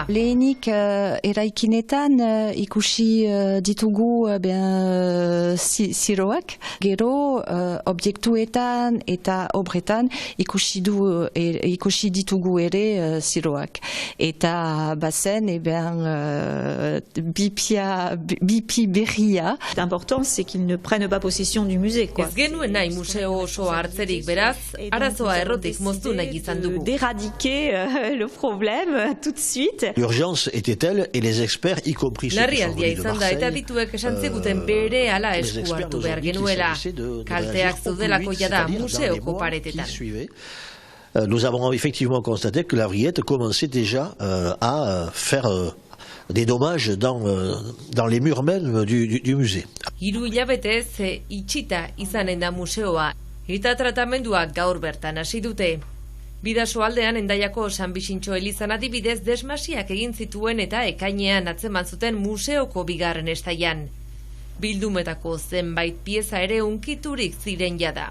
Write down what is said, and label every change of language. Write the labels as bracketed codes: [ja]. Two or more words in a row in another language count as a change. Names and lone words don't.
[eu] Lehenik eraikinetan ikusi ditugu ziroak, gero objektuetan eta obretan ikusi ditugu ere ziroak. Eta bazen bipi berria. [fr] L'important c'est qu'ils ne prennent pas possession du musée. [eu] Ez genuen nahi museo oso hartzerik, beraz, [fr] d'éradiquer le problème tout de suite. L'urgence était telle et les experts, y compris ceux qui sont venus de Marseille, [eu] eta dituek esan ziguten bere ala esku hartu behar genuela. Kalteak zeudelako jada museoko paretetan. [fr] Nous avons effectivement constaté que la vrillette commençait déjà à faire des dommages dans les murs même du musée. [eu] 3 hilabetez itxita izanen da museoa. Eta tratamendua gaur bertan hasi dute. Bidaso aldean Hendaiako San Bixintxo elizan adibidez desmasiak egin zituen eta ekainean atzeman zuten museoko bigarren estaian. Bildumetako zenbait pieza ere unkiturik ziren jada.